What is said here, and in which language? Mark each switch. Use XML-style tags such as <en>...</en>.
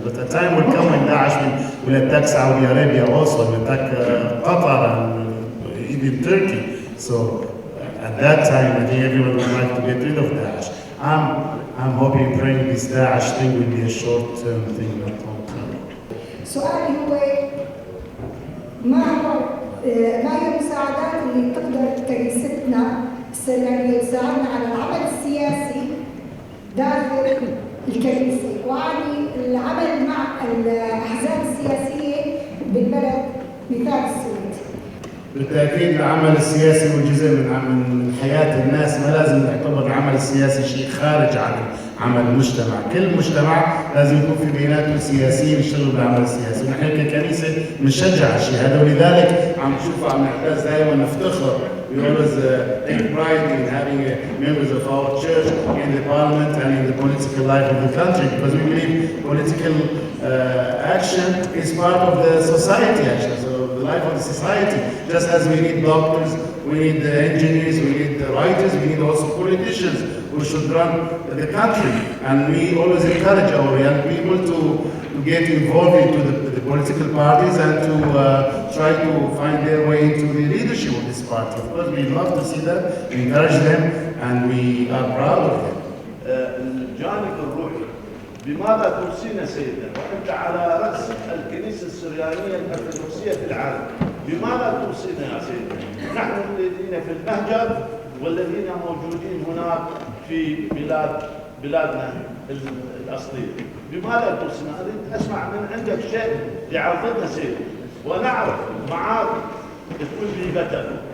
<en>But the time will come when Daesh will attack Saudi Arabia also, will attack Qatar and even Turkey. So at that time, I think everyone would like to get rid of Daesh. I'm hoping, praying this Daesh thing will be a short-term thing, not long-term.</en> <ar>سؤالي هو ما هي المساعدات اللي تقدر كنيستنا يعني تساعدنا على العمل السياسي داخل الكنيسة، وعني العمل مع الأحزاب السياسية بالبلد مثال السويد. بالتأكيد العمل السياسي هو جزء من حياة الناس، ما لازم نعتبر العمل السياسي شيء خارج عن عمل المجتمع. كل مجتمع لازم يكون في بيناته سياسيين يشتغلوا بالعمل السياسي، ونحن ككنيسة بنشجع الشيء هذا، ولذلك عم نشوف عم نحتاج دائما نفتخر.</ar> <en>We always take pride in having members of our church in the parliament and in the political life of the country, because we believe political action is part of the society action. So the life of the society, just as we need doctors, we need engineers, we need writers, we need also politicians who should run the country. And we always encourage our young people to get involved into the political parties and to try to find their way into the leadership of this party. Of course, we love to see that, we encourage them, and we are proud of them.</en> <ar>الجانب الروحي، بماذا توصينا سيدنا وانت على راس الكنيسه السريانيه الارثوذكسيه في العالم؟ بماذا توصينا يا سيدنا؟ نحن الذين في المهجر والذين موجودين هناك في بلادنا الاصليه، بماذا توصينا؟ اريد اسمع من عندك شيء يعرضنا سيدنا ونعرف معاك تقول لي بتر.</ar>